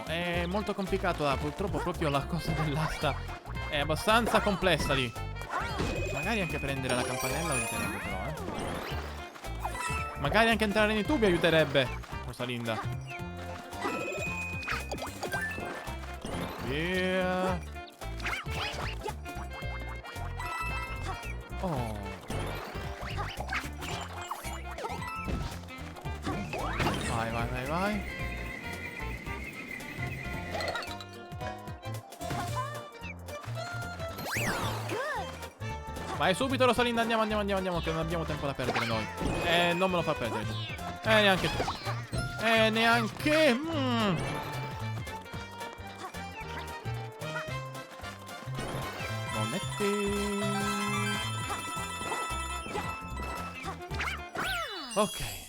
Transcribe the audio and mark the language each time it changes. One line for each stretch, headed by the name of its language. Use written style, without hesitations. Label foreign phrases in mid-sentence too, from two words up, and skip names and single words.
Italian: È molto complicato, purtroppo proprio la cosa dell'asta è abbastanza complessa lì. Magari anche prendere la campanella aiuterebbe però, Magari anche entrare nei tubi aiuterebbe, Rosalinda. Via. Oh. Vai, vai, vai, vai. Vai subito, Rosalinda, andiamo, andiamo, andiamo, andiamo, che non abbiamo tempo da perdere noi. Non me lo fa perdere. Neanche tu. Neanche... Ok.